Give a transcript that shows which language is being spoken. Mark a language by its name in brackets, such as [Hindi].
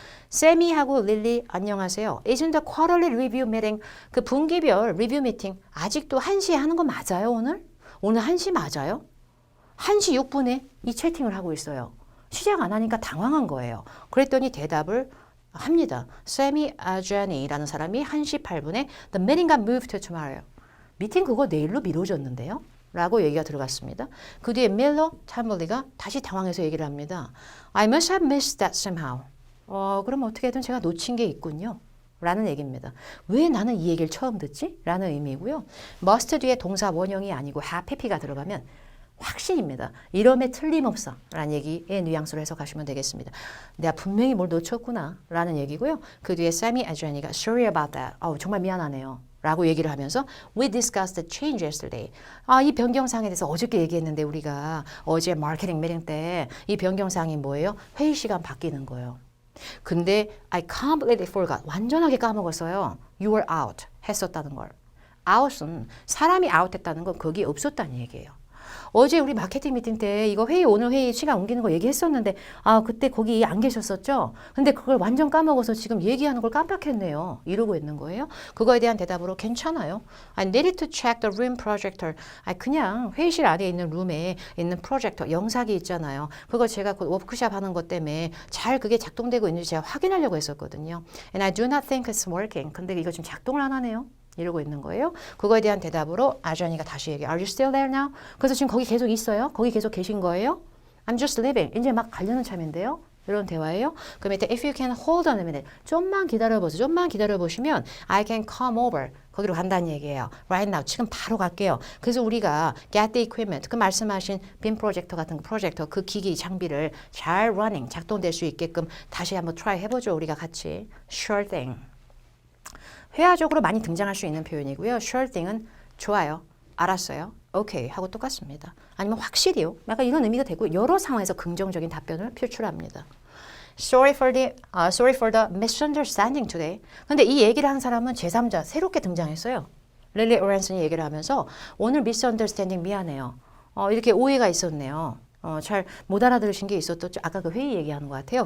[Korean] 세미하고 릴리 안녕하세요. [English] Isn't the quarterly review meeting [Korean] 그 분기별 리뷰 미팅 아직도 1시에 하는 거 맞아요 오늘? 오늘 1시 맞아요? 1시 6분에 이 채팅을 하고 있어요. 시작 안 하니까 당황한 거예요. 그랬더니 대답을 합니다. 세미 아자니라는 사람이 1시 8분에 [English] The meeting got moved to tomorrow. [Korean] 미팅 그거 내일로 미뤄졌는데요? 라고 얘기가 들어갔습니다. 그 뒤에 밀러 탐블리가 다시 당황해서 얘기를 합니다. [English] I must have missed that somehow. [Korean] 그럼 어떻게든 제가 놓친 게 있군요. 라는 얘기입니다. 왜 나는 이 얘기를 처음 듣지? 라는 의미고요. must 뒤에 동사 원형이 아니고 have, happy가 들어가면 확신입니다. 이러면 틀림없어 라는 얘기의 뉘앙스로 해석하시면 되겠습니다. 내가 분명히 뭘 놓쳤구나 라는 얘기고요. 그 뒤에 [English] Sammy Adriani가 sorry about that. [Korean] 정말 미안하네요. 라고 얘기를 하면서 [English] We discussed the change yesterday. [Korean] 이 변경사항에 대해서 어저께 얘기했는데 우리가 어제 마케팅 미팅 때 이 변경사항이 뭐예요? 회의 시간 바뀌는 거예요. 근데 [English] I completely forgot. [Korean] 완전하게 까먹었어요. [English] You were out. [Korean] 했었다는 걸. out은 사람이 out 했다는 건 거기에 없었다는 얘기예요. 어제 우리 마케팅 미팅 때 이거 오늘 회의 시간 옮기는 거 얘기했었는데 그때 거기 안 계셨었죠? 근데 그걸 완전 까먹어서 지금 얘기하는 걸 깜빡했네요. 이러고 있는 거예요. 그거에 대한 대답으로 괜찮아요. [English] I needed to check the room projector. [Korean] 그냥 회의실 안에 있는 룸에 있는 프로젝터, 영상이 있잖아요. 그거 제가 그 워크샵 하는 것 때문에 잘 그게 작동되고 있는지 제가 확인하려고 했었거든요. [English] And I do not think it's working. [Korean] 근데 이거 지금 작동을 안 하네요. 이러고 있는 거예요. 그거에 대한 대답으로 아자니가 다시 얘기해. [English] Are you still there now? [Korean] 그래서 지금 거기 계속 있어요? 거기 계속 계신 거예요? [English] I'm just leaving. [Korean] 이제 막 가려는 참인데요. 이런 대화예요. 그 밑에 [English] if you can hold on a minute. [Korean] 좀만 기다려보세요. 좀만 기다려보시면 [English] I can come over. [Korean] 거기로 간다는 얘기예요. [English] Right now. [Korean] 지금 바로 갈게요. 그래서 우리가 [English] get the equipment. [Korean] 그 말씀하신 빔 프로젝터 같은 거 프로젝터 그 기기 장비를 잘 running 작동될 수 있게끔 다시 한번 try 해보죠. 우리가 같이. [English] Sure thing. [Korean] 회화적으로 많이 등장할 수 있는 표현이고요. Sure thing은 좋아요. 알았어요. 오케이 하고 똑같습니다. 아니면 확실히요. 약간 이런 의미가 되고 여러 상황에서 긍정적인 답변을 표출합니다. [English] Sorry for the misunderstanding today. [Korean] 근데 이 얘기를 한 사람은 제3자 새롭게 등장했어요. 릴리 오랜슨이 얘기를 하면서 오늘 misunderstanding 미안해요. 이렇게 오해가 있었네요. 잘 못 알아들으신 게 있었죠. 아까 그 회의 얘기하는 것 같아요.